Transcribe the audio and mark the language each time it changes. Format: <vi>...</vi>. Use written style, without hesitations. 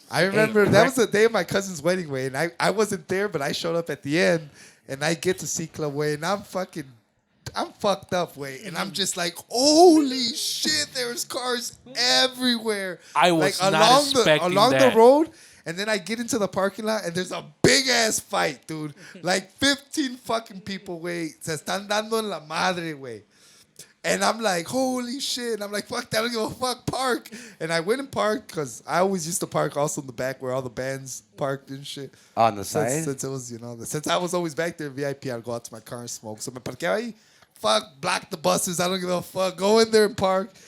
<en>I remember that was the day of my cousin's wedding way, and I wasn't there, but I showed up at the end, and I get to C Club way, and I'm fucked up way, and I'm just like, holy shit, there's cars everywhere. I was like, not expecting along that. the road, and then I get into the parking lot, and there's a big ass fight, dude. Like 15 fucking people, way.</en> <es>Se están dando en la madre, way.</es> <en>And I'm like, holy shit. And I'm like, fuck that. I don't give a fuck. Park. And I went and parked because I always used to park also in the back where all the bands parked and shit. On the side. Since it was, since I was always back there VIP, I'd go out to my car and smoke. So</en> <es>me parqueaba ahí.</es> <en>Fuck, block the buses. I don't give a fuck. Go in there and park.</en>